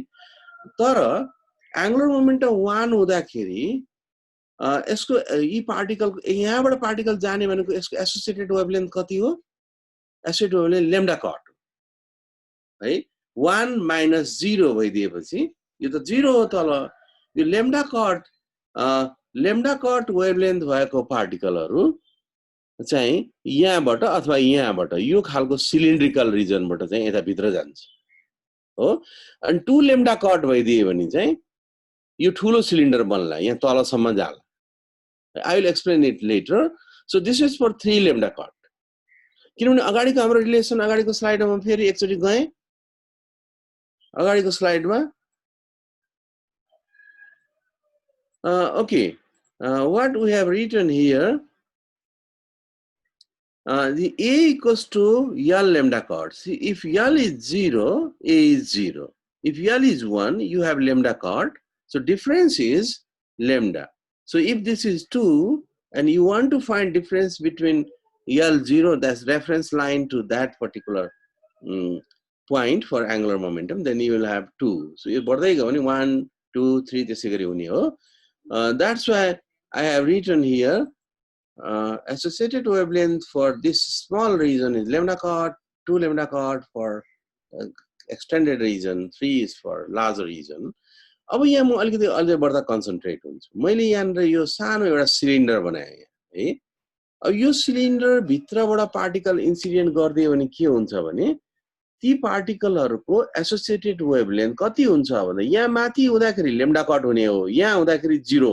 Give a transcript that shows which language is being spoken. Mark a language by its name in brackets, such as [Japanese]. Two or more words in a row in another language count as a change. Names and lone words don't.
[Nepali] तर [English] angular momentum [Nepali] 1 हुँदाखेरि यसको यी पार्टिकल यहाँबाट पार्टिकल जाने भनेको यसको [English] associated wavelength [Nepali] कति हो? [English] associated wavelength lambda cot है. [Nepali] 1 - 0 भइदिएपछि यो त 0 हो तल. यो [English] lambda cot wavelength [Nepali] भएको पार्टिकलहरु चाहिँ यहाँबाट अथवा यहाँबाट यो खालको [English] cylindrical regionबाट [Nepali] चाहिँ यता भित्र जान्छ हो अनि [English] 2 lambda cot [Nepali] भइदिए भने चाहिँ यो ठुलो सिलिन्डर बन्ला यहाँ तलसम्म जाला [English] I will explain it later. So this is for 3 lambda cot. [Nepali] किनभने अगाडिको हाम्रो रिलेसन अगाडिको स्लाइडमा फेरि एकचोटी गए अगाडिको स्लाइडमा [English] okay what we have written here the A equals to L lambda cot. See, if L is 0, A is 0. If L is 1, you have lambda cot. So difference is lambda. So if this is 2 and you want to find difference between L0, that's reference line to that particular point for angular momentum, then you will have 2. So you only 1, 2, 3 that's why I have written here associated wavelength for this small region is lambda cot, 2 lambda cot for extended region, 3 is for larger region. [Nepali] अब यहाँ म अलिकति अझै बढ्ता कन्सन्ट्रेट हुन्छु मैले यहाँ यो सानो एउटा सिलिन्डर बनाए है अब यो सिलिन्डर भित्रबाट [English] particle incident [Nepali] गर्दियो भने के हुन्छ भने ती पार्टिकलहरुको [English] associated wavelength [Nepali] कति हुन्छ भन्दा यहाँ माथि हुँदाखेरि [English] lambda cot [Nepali] हुने हो यहाँ हुँदाखेरि 0